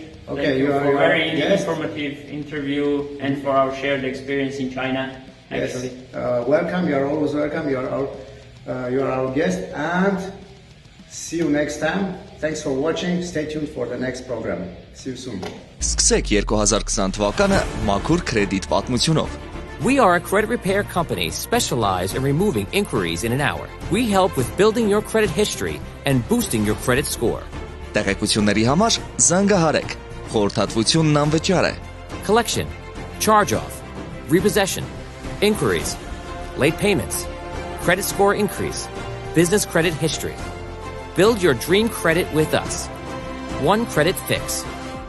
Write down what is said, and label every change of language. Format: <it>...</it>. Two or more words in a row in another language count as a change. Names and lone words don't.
<en>Thank you for a very informative interview and for our shared experience in China. Actually, welcome. You are always welcome. You are our guest, and see you next time. Thanks for watching. Stay tuned for the next program. See you soon.</en> <hy>Սկսեք 2020 թվականը մաքուր կրեդիտ պատմությունով.</hy> <en>We are a credit repair company specialized in removing inquiries in an hour. We help with building your credit history and boosting your credit score.</en> <hy>Տեղեկությունների համար զանգահարեք. Խորհրդատվությունն անվճար է.</hy> <en>Collection, charge-off, repossession, inquiries, late payments, credit score increase, business credit history. Build your dream credit with us. One credit fix.</en>